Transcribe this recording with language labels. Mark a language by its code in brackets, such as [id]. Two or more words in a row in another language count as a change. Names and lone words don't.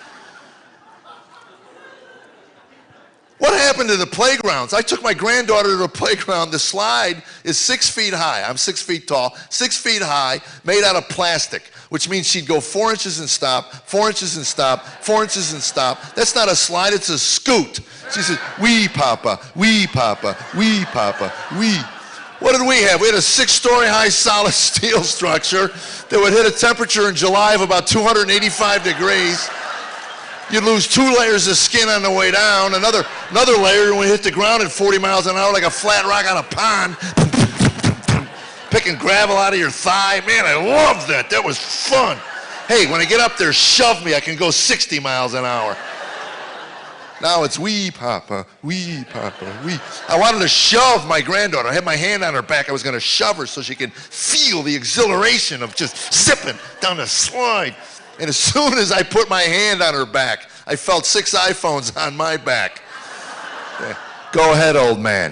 [en] What happened to the playgrounds? I took my granddaughter to the playground. The slide is 6 feet high. I'm 6 feet tall, 6 feet high, made out of plastic, which means she'd go 4 inches and stop, 4 inches and stop, 4 inches and stop. That's not a slide, it's a scoot. She said, wee papa, wee papa, wee papa, wee. What did we have? We had a 6-story high solid steel structure that would hit a temperature in July of about 285 degrees. You'd lose 2 layers of skin on the way down, another layer when we hit the ground at 40 miles an hour like a flat rock on a pond, picking gravel out of your thigh. Man, I loved that. That was fun. Hey, when I get up there, shove me. I can go 60 miles an hour. Now it's wee papa, wee papa, wee. I wanted to shove my granddaughter. I had my hand on her back. I was going to shove her so she could feel the exhilaration of just zipping down the slide. And as soon as I put my hand on her back, I felt 6 iPhones on my back. Yeah. Go ahead, old man.